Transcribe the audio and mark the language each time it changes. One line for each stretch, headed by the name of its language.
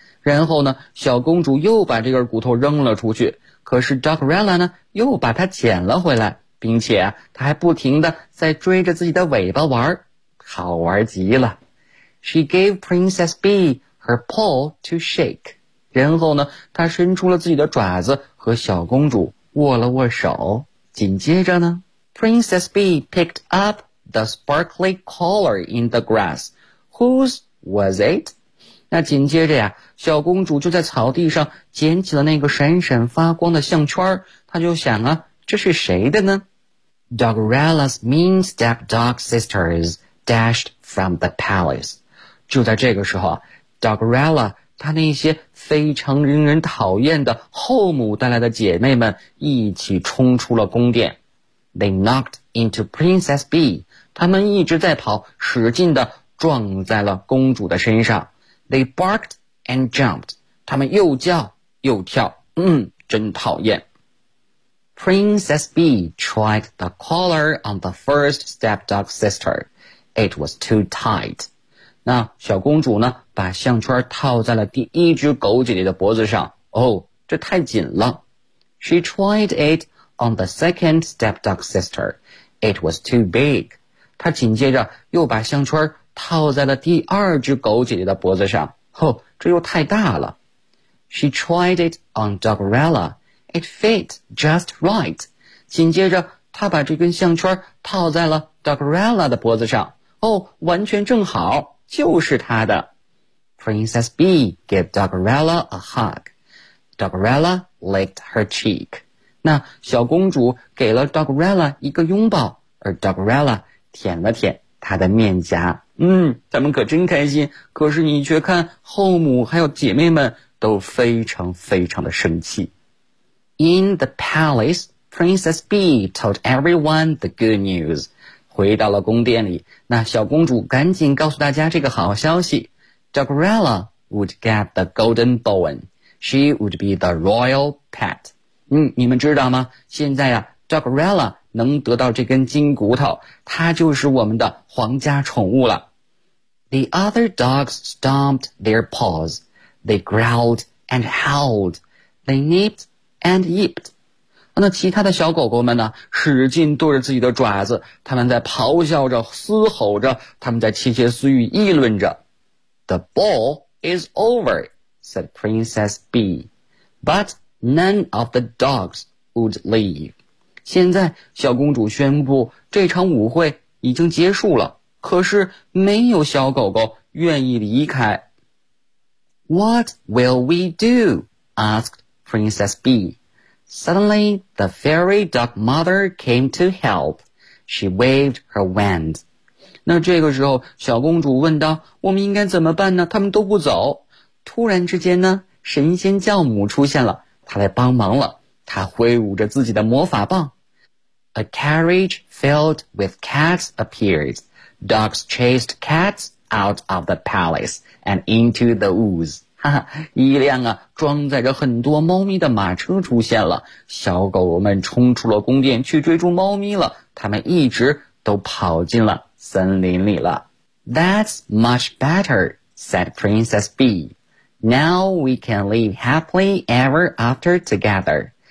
Chinese: 然后呢，小公主又把这根骨头扔了出去，可是 Dogrella 呢，又把它捡了回来，并且啊，她还不停地在追着自己的尾巴玩，好玩极了。
English: She gave Princess Bee her paw to shake.
Chinese: 然后呢他伸出了自己的爪子和小公主握了握手。紧接着呢
English: Princess Bee picked up the sparkly collar in the grass. Whose was it?
Chinese: 那紧接着呀小公主就在草地上捡起了那个闪闪发光的项圈，她就想啊这是谁的呢？
English: Dogrella's mean stepdog sisters dashed from the palace.
Chinese: 就在这个时候 Dogrella 他那些非常令人讨厌的后母带来的姐妹们一起冲出了宫殿。
English: They knocked into Princess B.
Chinese: 他们一直在跑，使劲地撞在了公主的身上。
English: They barked and jumped.
Chinese: 他们又叫又跳，嗯，真讨厌。
English: Princess B tried the collar on the first stepdog sister. It was too tight.
Chinese: 那小公主呢，把项圈套在了第一只狗姐姐的脖子上。哦，这太紧了。
English: She tried it on the second stepdog sister. It was too big.
Chinese: 她紧接着又把项圈套在了第二只狗姐姐的脖子上。哦，这又太大了。
English: She tried it on Dogrella. It fit just right.
Chinese: 紧接着他把这根项圈套在了 Dogrella 的脖子上。哦，完全正好，就是他的。
English: Princess B gave Dogrella a hug. Dogrella licked her cheek.
Chinese: 那小公主给了 Dogrella 一个拥抱，而 Dogrella 舔了舔她的面颊。嗯，他们可真开心，可是你却看后母还有姐妹们都非常非常的生气。
English: In the palace, Princess B told everyone the good news.
Chinese: 回到了宫殿里，那小公主赶紧告诉大家这个好消息。
English: Dogrella would get the golden bone. She would be the royal pet.
Chinese: 嗯，你们知道吗？现在啊， Dogrella 能得到这根金骨头，她就是我们的皇家宠物了。
English: The other dogs stomped their paws. They growled and howled. They nipped. And yipped.
Chinese: 那其他的小狗狗们呢，使劲跺着自己的爪子，他们在咆哮着，嘶吼着，他们在窃窃私语，议论着。
English: The ball is over, said Princess B. But none of the dogs would leave.
Chinese: 现在小公主宣布这场舞会已经结束了，可是没有小狗狗愿意离开。
English: What will we do? Asked Princess B. Suddenly, the fairy dog mother came to help. She waved her wand.
Chinese: 那这个时候，小公主问道，我们应该怎么办呢？他们都不走。突然之间呢，神仙教母出现了，她来帮忙了。她挥舞着自己的魔法棒。
English: A carriage filled with cats appeared. Dogs chased cats out of the palace and into the woods.
Chinese: 一辆啊装载着很多猫咪的马车出现了，小狗们冲出了宫殿去追逐猫咪了，他们一直都跑进了森林里了。
English: That's much better, said Princess B. Now we can live happily ever after together.